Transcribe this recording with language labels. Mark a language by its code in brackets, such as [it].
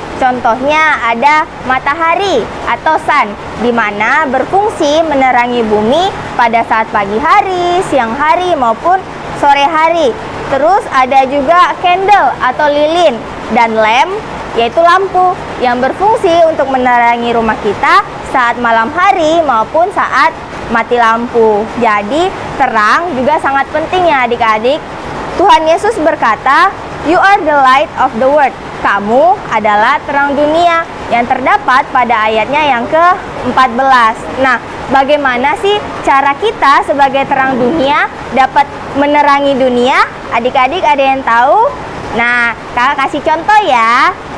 [id] Contohnya ada matahari atau sun, di mana berfungsi menerangi bumi pada saat pagi hari, siang hari maupun sore hari. Terus ada juga candle atau lilin, dan lamp yaitu lampu yang berfungsi untuk menerangi rumah kita saat malam hari maupun saat mati lampu. Jadi terang juga sangat penting ya adik-adik. Tuhan Yesus berkata, [en] "You are the light of the world." [id] Kamu adalah terang dunia, yang terdapat pada ayatnya yang ke-14. Nah, bagaimana sih cara kita sebagai terang dunia dapat menerangi dunia? Adik-adik ada yang tahu? Nah, kakak kasih contoh ya.